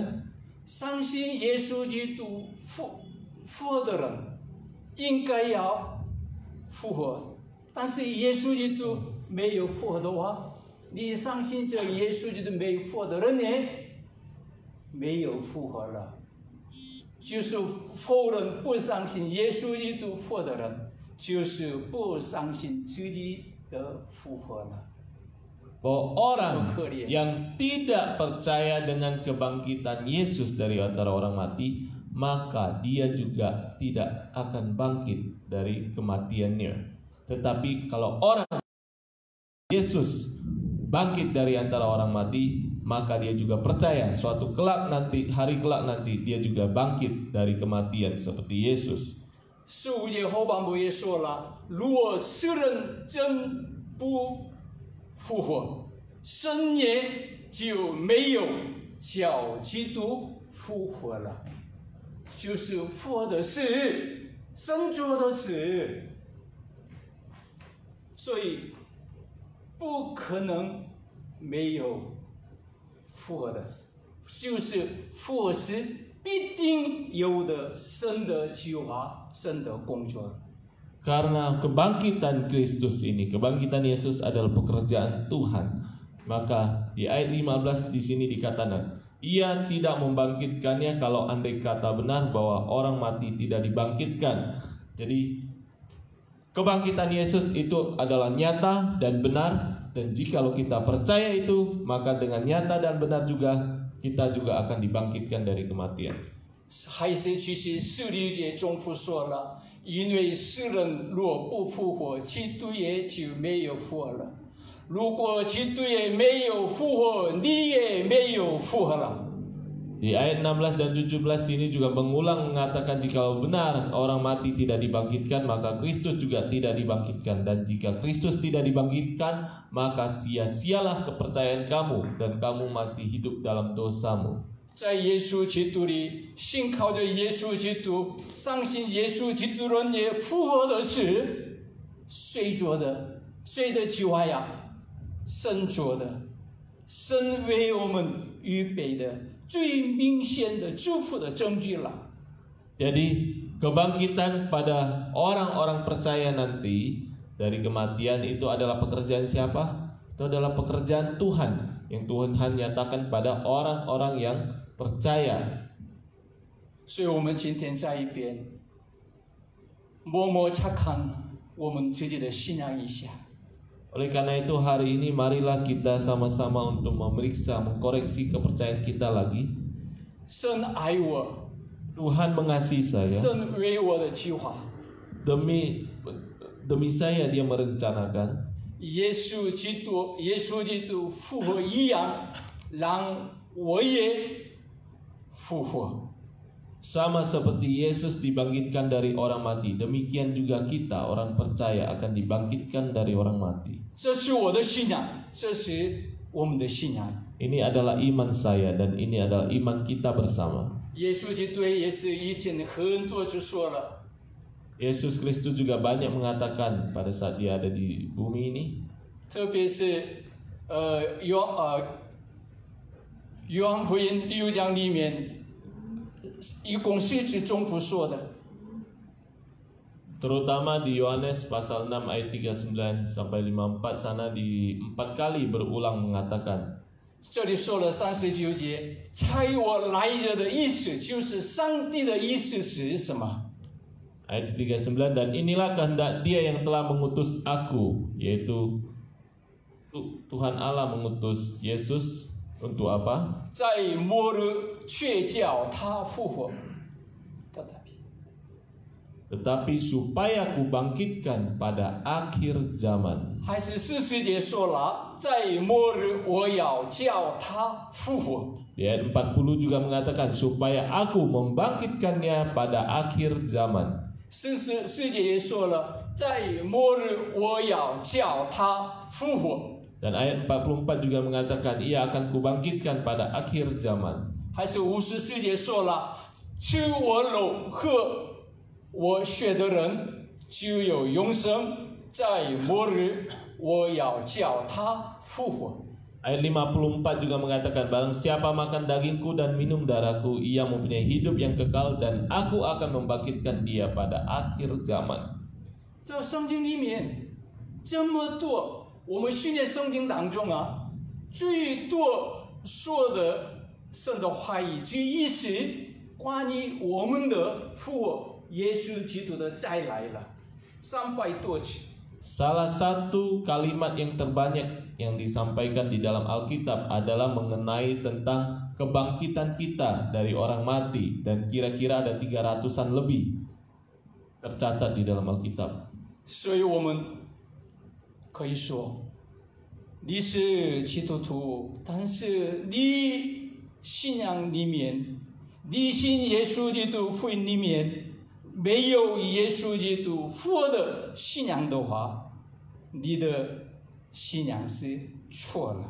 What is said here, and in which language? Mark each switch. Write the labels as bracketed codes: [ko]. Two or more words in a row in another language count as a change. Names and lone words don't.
[zh] 相信耶稣基督复活的人应该要复活，但是耶稣基督没有复活的话，你相信这耶稣基督没有复活的人呢，没有复活了，就是否认不相信耶稣基督复活的人。就是不相信自己的复活了。 [id] Bahwa orang yang tidak percaya dengan kebangkitan Yesus dari antara orang mati, maka dia juga tidak akan bangkit dari kematiannya. Tetapi kalau orang Yesus bangkit dari antara orang mati, maka dia juga percaya suatu hari kelak nanti dia juga bangkit dari kematian seperti Yesus. [zh] 15 节后半部也说了，若世人真不复活，神也就没有叫基督复活了，就是复活的事，神做的事，所以不可能没有复活的事，就是复活时必定有的神的计划。 [id] Karena kebangkitan Kristus ini, kebangkitan Yesus adalah pekerjaan Tuhan. Maka di ayat 15 di sini dikatakan, Ia tidak membangkitkannya kalau andai kata benar bahwa orang mati tidak dibangkitkan. Jadi kebangkitan Yesus itu adalah nyata dan benar, dan jikalau kita percaya itu, maka dengan nyata dan benar juga kita juga akan dibangkitkan dari kematian. [zh] 还是其实16节中复说了，因为世人若不复活，基督也就没有复活了。如果基督也没有复活，你也没有复活了。 [id] Di ayat 16 dan 17 ini juga mengulang mengatakan jika benar orang mati tidak dibangkitkan, maka Kristus juga tidak dibangkitkan. Dan jika Kristus tidak dibangkitkan, maka sia-sialah kepercayaan kamu dan kamu masih hidup dalam dosamu. [zh] 在耶稣基督里，信靠着耶稣基督，相信耶稣基督人也复活的事，谁做的？谁的计划呀？神做的，神为我们预备的最明显的祝福的证据了。 [id] Jadi kebangkitan pada orang-orang percaya nanti dari kematian itu adalah pekerjaan siapa? Itu adalah pekerjaan Tuhan yang Tuhan nyatakan pada orang-orang yang percaya. [zh] 所以我们今天在一边默默查看我们自己的信仰一下。 [id] Oleh karena itu hari ini marilah kita sama-sama untuk memeriksa, mengkoreksi kepercayaan kita lagi. [zh] 神爱我， [id] Tuhan mengasihi saya. [zh] 神为我的计划。 [id] Demi saya dia merencanakan. [zh] 耶稣基督复活一样，让我也复活。 [id] Sama seperti Yesus dibangkitkan dari orang mati, demikian juga kita orang percaya akan dibangkitkan dari orang mati. [zh] 这是我的信仰，这是我们的信仰。 [id] Ini adalah iman saya dan ini adalah iman kita bersama. [zh] 耶稣基督也是以前很多就说了， [id] Yesus Kristus juga banyak mengatakan pada saat dia ada di bumi ini. [zh] 特别是约翰福音6章里面，一共是指中府说的。 [id] Terutama di Yohanes pasal 6 ayat 39 sampai 54 sana di 4 kali berulang mengatakan. [zh] 这里说了39节，差我来者的意思就是上帝的意思是什么？ [id] Ayat 39, dan inilah kehendak dia yang telah mengutus aku, yaitu Tuhan Allah mengutus Yesus untuk apa? [zh] 在末日却叫他复活。 [id] Tetapi supaya kubangkitkan pada akhir zaman. [zh] 还是40节说了，在末日我要叫他复活。 [id] Di ayat 40 juga mengatakan supaya aku membangkitkannya pada akhir zaman. [zh] 40 节也说了，在末日我要叫他复活。 [id] Dan ayat 44 juga mengatakan ia akan kubangkitkan pada akhir zaman. [zh] 还是54节说了，吃我肉喝我血的人就有永生，在末日我要叫他复活。 [id] Ayat 54 juga mengatakan barang siapa makan dagingku dan minum darahku ia mempunyai hidup yang kekal dan aku akan membangkitkan dia pada akhir zaman. [zh] 这圣经里面这么多，我们训练圣经当中啊，最多说的神的话语之一是关于我们的复活，耶稣基督的再来了，300多次。 [id] Salah satu kalimat yang terbanyak yang disampaikan di dalam Alkitab adalah mengenai tentang kebangkitan kita dari orang mati, dan kira-kira ada 300-an lebih tercatat di dalam Alkitab. [zh] 所以我们可以说，你是基督徒，但是你信仰里面，你信耶稣基督福音里面没有耶稣基督复活的信仰的话，你的信仰是错了。